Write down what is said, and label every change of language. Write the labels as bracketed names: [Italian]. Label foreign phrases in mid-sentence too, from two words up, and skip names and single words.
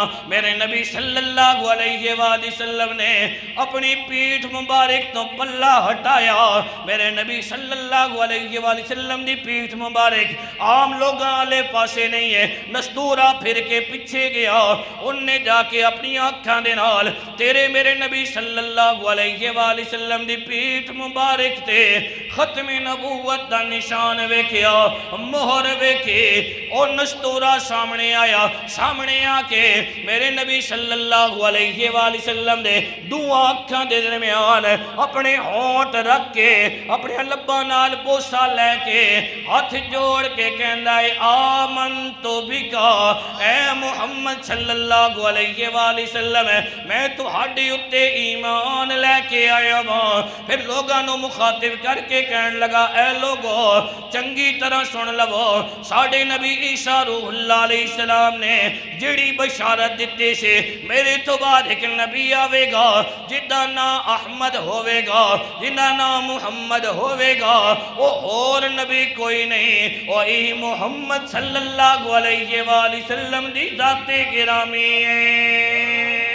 [Punjabi] میرے نبی [Arabic] صلی اللہ علیہ وآلہ وسلم [Punjabi] نے اپنی پیٹھ مبارک تو پلہ ہٹایا۔ میرے نبی [Arabic] صلی اللہ علیہ وآلہ وسلم [Punjabi] دی پیٹھ مبارک عام لوگاں والے پاسے نہیں ہے، نستورہ پھر کے پیچھے گیا، ان نے جا کے اپنی آنکھاں دے نال تیرے میرے نبی [Arabic] صلی اللہ علیہ وآلہ وسلم [Punjabi] دی پیٹھ مبارک تے ختم نبوت دا نشان ویکھیا، مہر ویکھی۔ اور نستورہ سامنے آیا، سامنے آکے میرے نبی [Arabic] صلی اللہ علیہ وآلہ وسلم [Punjabi] دے دو آنکھاں دے درمیان اپنے ہونٹ رکھ کے اپنے لباں نال بوسہ لے کے ہاتھ جوڑ کے کہندا ہے، [Arabic] آمنتو بکا، [Punjabi] اے محمد [Arabic] صلی اللہ علیہ وآلہ وسلم، [Punjabi] میں تہاڈے اُتے ایمان لے کے آیا ہاں۔ پھر لوگاں نو مخاطب کر کے کہنے لگا، اے لوگو چنگی طرح سن لو، ساڑھے نبی عیسیٰ [Arabic] روح اللہ علیہ السلام [Punjabi] نے جڑی بشارت دیتے سے میرے تو بعد ایک نبی آوے گا جدہ نا احمد ہوئے گا، جدہ نا محمد ہوئے گا، وہ اور نبی کوئی نہیں، وہ ای محمد [Arabic] صلی اللہ علیہ وآلہ وسلم [Punjabi] دی ذات گرامی ہے۔